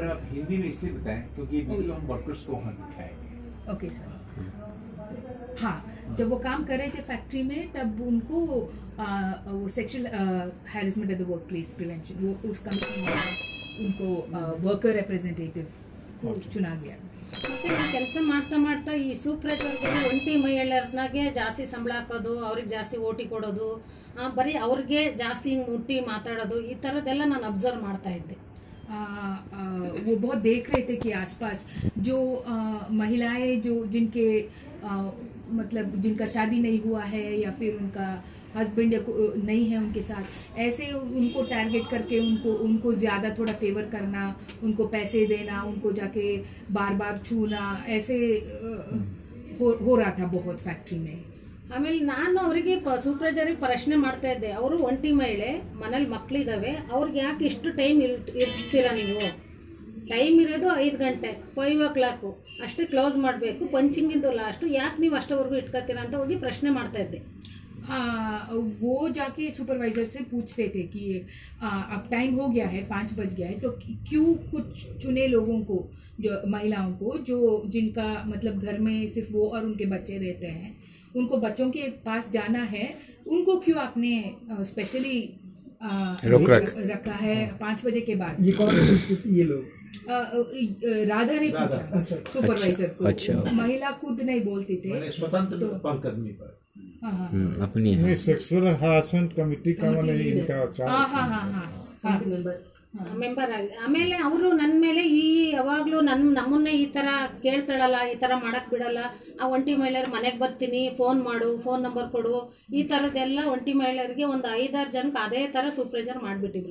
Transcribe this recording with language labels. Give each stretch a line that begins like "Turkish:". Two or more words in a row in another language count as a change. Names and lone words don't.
Hindi: आप हिंदी में इसलिए बताएं क्योंकि वीडियो हम वर्कर्स को वहाँ दिखाएंगे। ओके सर। हाँ, जब वो काम कर रहे थे फैक्ट्री में तब उनको वो
English: sexual harassment at the work place prevention
Hindi: वो उस कमिटी में उनको
English: worker representative
Hindi: चुना गया।
Kannada: ಕೆಲಸ ಮಾಡ್ತಾ ಮಾಡ್ತಾ ಈ ಸೂಪರ್ವೈಸರ್ಗಳು ಒಂಟಿ ಮಹಿಳೆಯರ್ನಾಗೆ ಜಾಸ್ತಿ ಸಂಬಳ ಹಾಕೋದು, ಅವ್ರಿಗೆ ಜಾಸ್ತಿ ಓಟಿ ಕೊಡೋದು, ಬರೀ ಅವ್ರಿಗೆ ಜಾಸ್ತಿ ಮುಟ್ಟಿ ಮಾತಾಡೋದು, ಈ ತರದೆಲ್ಲ ನಾನು ಅಬ್ಸರ್ವ್ ಮಾಡ್ತಾ ಇದ್ದೆ।
Hindi: वो बहुत देख रहे थे कि आसपास जो महिलाएं जो जिनके मतलब जिनका शादी नहीं हुआ है या फिर उनका हस्बैंड नहीं है उनके साथ, ऐसे उनको टारगेट करके उनको ज्यादा थोड़ा फेवर करना, उनको पैसे देना, उनको जाके बार बार छूना, ऐसे हो रहा था बहुत फैक्ट्री में।
Kannada: ಆಮೇಲೆ ನಾನು ಅವರಿಗೆ ಸೂಪರ್ವೈಸರ್ಗೆ ಪ್ರಶ್ನೆ ಮಾಡ್ತಾ ಇದ್ದೆ, ಅವರು ಒಂಟಿ ಮಹಿಳೆ, ಮನೇಲಿ ಮಕ್ಕಳಿದಾವೆ, ಅವ್ರಿಗೆ ಯಾಕೆ ಇಷ್ಟು ಟೈಮ್ ಇರ್ತೀರಾ ನೀವು? ಟೈಮ್ ಇರೋದು 5 ಗಂಟೆ 5 o'clock ಅಷ್ಟೇ ಕ್ಲೋಸ್ ಮಾಡಬೇಕು, ಪಂಚಿಂಗ್ ಇಂದು ಲಾಸ್ಟ್, ಯಾಕೆ ನೀವು ಅಷ್ಟವರೆಗೂ ಇಟ್ಕೋತೀರಾ ಅಂತ ಹೋಗಿ ಪ್ರಶ್ನೆ ಮಾಡ್ತಾ ಇದ್ದೆ।
Hindi: वो जाके सुपरवाइजर से पूछते थे कि अब टाइम हो गया है, 5 बज गया है, तो क्यों कुछ चुने लोगों को, जो महिलाओं को जो जिनका मतलब घर में सिर्फ वो और उनके बच्चे रहते हैं, उनको बच्चों के पास जाना है, उनको क्यों आपने स्पेशली रखा है 5 बजे के बाद? ये कौन पूछती थी? ये लोग राधा ने पूछा सुपरवाइजर को। अच्छा। महिला खुद नहीं बोलती थे, स्वतंत्र पहलकदमी पर अपनी
English: sexual harassment committee
Hindi: का इनका
Kannada: ಮೆಂಬರ್ ಆಗಿ ಆಮೇಲೆ ಅವರು ನನ್ನ ಮೇಲೆ ಯಾವಾಗ್ಲೂ ನಮ್ಮನ್ನೇ ಈ ತರ ಕೇಳ್ತಾಳಲ್ಲ, ಈ ತರ ಮಾಡಕ್ ಬಿಡಲ್ಲ, ಆ ಒಂಟಿ ಮಹಿಳೆಯರು ಮನೆಗೆ ಬರ್ತೀನಿ, ಫೋನ್ ಮಾಡು,
English: phone number
Kannada: ಕೊಡು, ಈ ತರದೆಲ್ಲ ಒಂಟಿ ಮಹಿಳೆಯರಿಗೆ ಒಂದು 5-6 ಜನಕ್ಕೆ ಅದೇ ತರ ಸೂಪರ್ವೈಸರ್ ಮಾಡ್ಬಿಟ್ಟಿದ್ರು।